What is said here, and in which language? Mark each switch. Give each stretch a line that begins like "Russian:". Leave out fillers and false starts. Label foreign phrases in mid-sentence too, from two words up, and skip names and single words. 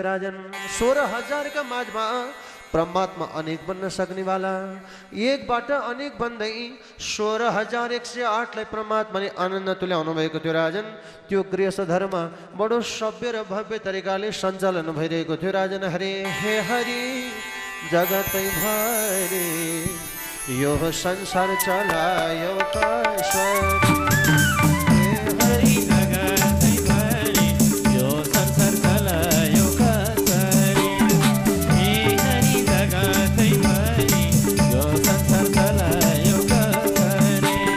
Nepali: राजन 16,000 का माझमा परमात्मा अनेक बन्न सक्नेवाला एकबाट अनेक बन्दै 16,108 लाई परमात्माले आनन्द तुल्याउनु भएको थियो। राजन त्यो गृहस्थ धर्म बडो सभ्य र भव्य तरिकाले सञ्चालन भइरहेको थियो। राजन हरे हे हरि जगतै भरि यो संसार चलायो काश्वर। हरि जगतै भरि यो संसार चलायो कसरी। हे हरि जगतै भरि यो संसार चलायो कसरी।